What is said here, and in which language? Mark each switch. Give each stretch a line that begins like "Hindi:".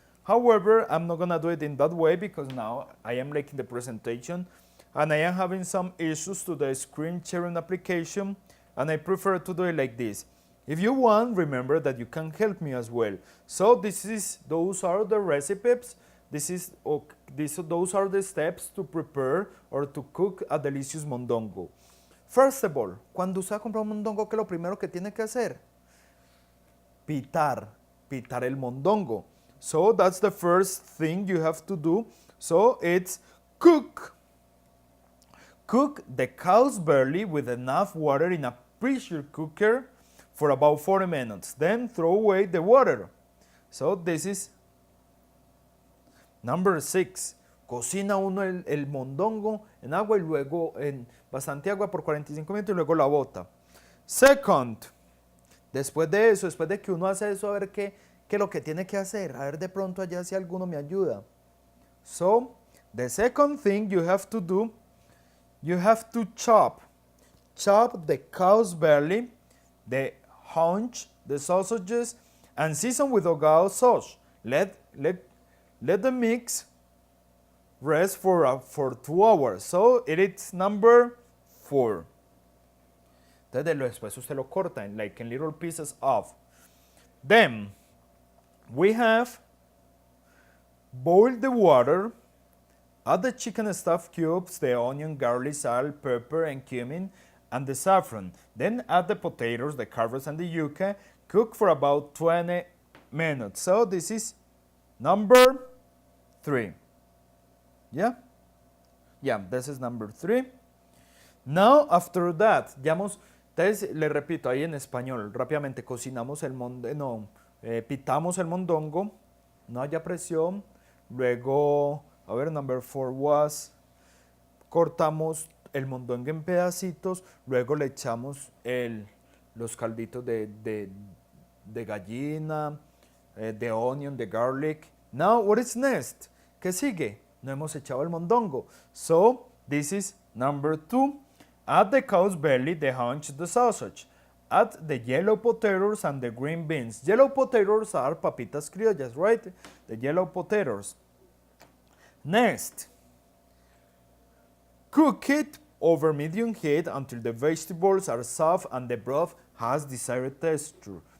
English: However, I'm not gonna do it in that way because now I am making the presentation and I am having some issues to the screen sharing application and I prefer to do it like this. If you want, remember that you can help me as well. So those are the recipes. Those are the steps to prepare or to cook a delicious mondongo. First of all,
Spanish: cuando usted compra un mondongo, ¿qué es lo primero que tiene que hacer? Pitar el mondongo.
English: So that's the first thing you have to do. So it's cook the cow's belly with enough water in a pressure cooker for about 40 minutes. Then throw away the water. So this is number 6.
Spanish: Cocina uno el mondongo en agua y luego en bastante agua por 45 minutos y luego la bota. Second, después de eso, después de que uno hace eso, a ver qué es lo que tiene que hacer. A ver de pronto allá si alguno me ayuda.
English: So, the second thing you have to do, you have to chop the cow's belly, the haunch, the sausages, and season with ogao sauce. Let the mix rest for 2 hours. So it is number 4.
Spanish: Entonces después usted lo corta
English: in little pieces off. Then we have boiled the water, add the chicken stuffed cubes, the onion, garlic, salt, pepper, and cumin, and the saffron. Then add the potatoes, the carrots, and the yuca. Cook for about 20 minutes. So this is number 3. Yeah? Yeah, this is number 3. Now, after that,
Spanish: entonces le repito ahí en español, rápidamente, cocinamos pitamos el mondongo, no haya presión, luego, a ver,
English: number 4 was,
Spanish: cortamos el mondongo en pedacitos, luego le echamos los calditos de gallina, de onion, de garlic.
English: Now, what is next?
Spanish: ¿Qué sigue? No hemos echado el mondongo.
English: So, this is number 2. Add the cow's belly, the haunch, the sausage. Add the yellow potatoes and the green beans. Yellow potatoes are
Spanish: papitas criollas,
English: right? The yellow potatoes. Next, cook it over medium heat until the vegetables are soft and the broth has desired texture.